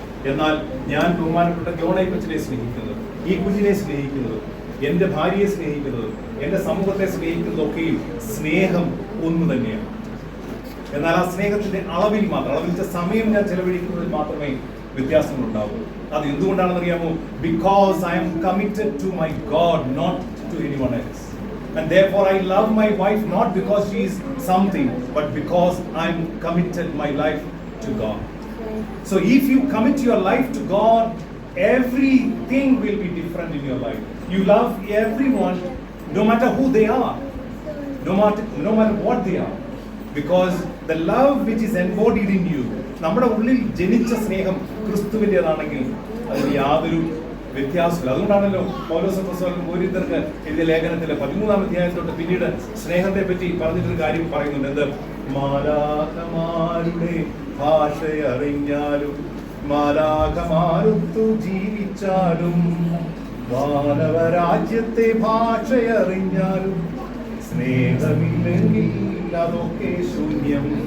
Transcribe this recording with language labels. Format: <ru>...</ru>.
<ml>എന്നാൽ ഞാൻ ബഹുമാനപ്പെട്ട ജോണെ കൊച്ചിനെ സ്നേഹിക്കുന്നത്, ഈ കുഞ്ഞിനെ സ്നേഹിക്കുന്നത്, എൻ്റെ ഭാര്യയെ സ്നേഹിക്കുന്നത്, എൻ്റെ സമൂഹത്തെ സ്നേഹിക്കുന്നതൊക്കെയും സ്നേഹം ഒന്ന് തന്നെയാണ്. എന്നാൽ ആ സ്നേഹത്തിന്റെ അളവിൽ മാത്രം, അളവിന്റെ സമയം ഞാൻ ചെലവഴിക്കുന്നതിൽ മാത്രമേ വ്യത്യാസങ്ങളുണ്ടാവൂ. അത് എന്തുകൊണ്ടാണെന്ന് അറിയാമോ?</ml> <en>Because I'm committed to my God, not to anyone else. And therefore I love my wife not because she is something, but because I am committed my life to God. So if you commit your life to God, everything will be different in your life. You love everyone, no matter who they are, no matter what they are, because the love which is embodied in you,</en> <ml>നമ്മുടെ ഉള്ളിൽ ജനിച്ച സ്നേഹം ക്രിസ്തുവിൻ്റെതാണെങ്കിൽ അതിന് യാതൊരു വ്യത്യാസമില്ല. അതുകൊണ്ടാണല്ലോ പൗലോസ് അപ്പോസ്തലൻ കൊരിന്ത്യർക്ക് എഴുതിയ ലേഖനത്തിലെ 13-ാം അധ്യായത്തോട്ട് പിന്നീട് സ്നേഹത്തെ പറ്റി പറഞ്ഞിട്ടൊരു കാര്യം പറയുന്നുണ്ട്. എന്ത്? മാലാഖമാരുടെ ഭാഷയറിഞ്ഞാലും മാലാഖമാരൊത്തു ജീവിച്ചാലും മാനവരാജ്യത്തെ ഭാഷയറിഞ്ഞാലും സ്നേഹമില്ലെങ്കിൽ അതൊക്കെ ശൂന്യം.</ml>